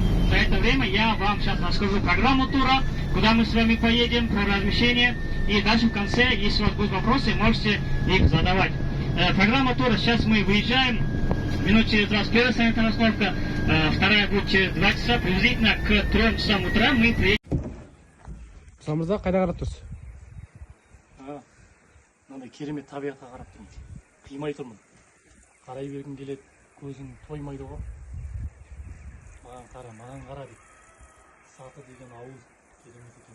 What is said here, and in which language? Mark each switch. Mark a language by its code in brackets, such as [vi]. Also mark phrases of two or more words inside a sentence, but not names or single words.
[ru] За это время я вам сейчас расскажу программу тура, куда мы с вами поедем, про размещение. И дальше в конце, если у вас будут вопросы, можете их задавать. Программа тура, сейчас мы выезжаем. Минут через 20 первая санитарная остановка, вторая будет через 2 часа. Приблизительно к 3 часам утра мы приедем. [kk] Самырза, қайда қарап тұрсыз? Мынандай керемет табиғатқа қарап тұрмын. Қимай тұрмын. Қарай бергім келеді, көзің тоймайды ғой. Маған қара дейді. Саты деген ауыл керемет екен.